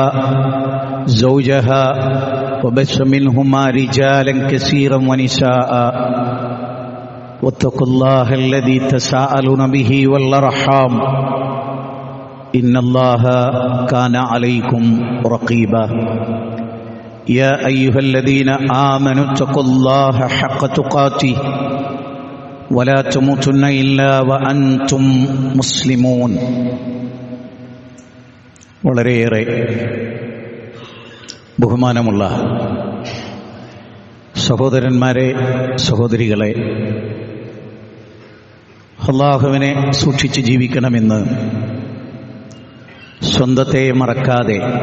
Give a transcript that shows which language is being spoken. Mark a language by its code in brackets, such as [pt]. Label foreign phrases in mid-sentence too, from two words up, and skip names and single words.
[ar] زوجها وبث منهما رجالا كثيرا ونساء واتقوا الله الذي تساءلون به والأرحام إن الله كان عليكم رقيبا يا أيها الذين آمنوا اتقوا الله حق تقاته ولا تموتن إلا وأنتم مسلمون. [ml] വളരെയേറെ ബഹുമാനമുള്ള സഹോദരന്മാരെ, സഹോദരികളെ, അല്ലാഹുവിനെ സൂക്ഷിച്ച് ജീവിക്കണമെന്ന് സ്വന്തത്തെ മറക്കാതെ